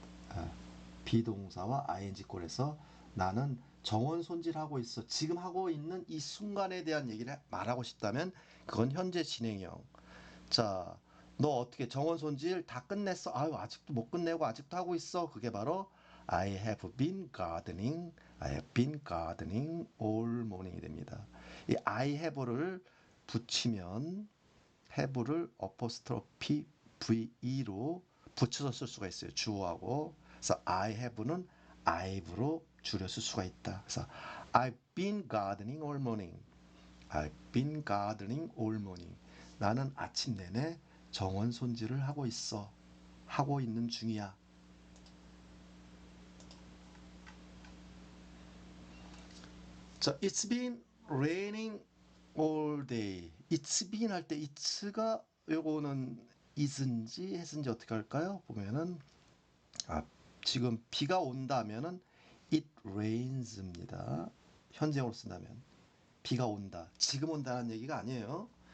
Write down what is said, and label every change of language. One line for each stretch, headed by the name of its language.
Korean: 아, 비동사와 ing 꼴에서 나는 정원 손질하고 있어. 지금 하고 있는 이 순간에 대한 얘기를 말하고 싶다면 그건 현재 진행형. 자, 너 어떻게 정원 손질 다 끝냈어? 아유, 아직도 못 끝내고 아직도 하고 있어. 그게 바로
English: I have been gardening. I have been gardening all morning이
Korean: 됩니다. 이 I have를 붙이면 have를 어포스트로피 VE로 붙여서 쓸 수가 있어요. 주어하고. 그래서
English: I have
Korean: 는 I've로 줄여 쓸 수가 있다. 그래서
English: I've been gardening all morning. I've been gardening all morning.
Korean: 나는 아침 내내 정원 손질을 하고 있어. 하고 있는 중이야.
English: 자, it's been raining all day. it's been
Korean: 할 때 it's가 요거는 is인지 했은지 어떻게 할까요? 보면은 아, 지금 비가 온다면은
English: it rains
Korean: 입니다. 현재형으로 쓴다면 비가 온다. 지금 온다는 얘기가 아니에요.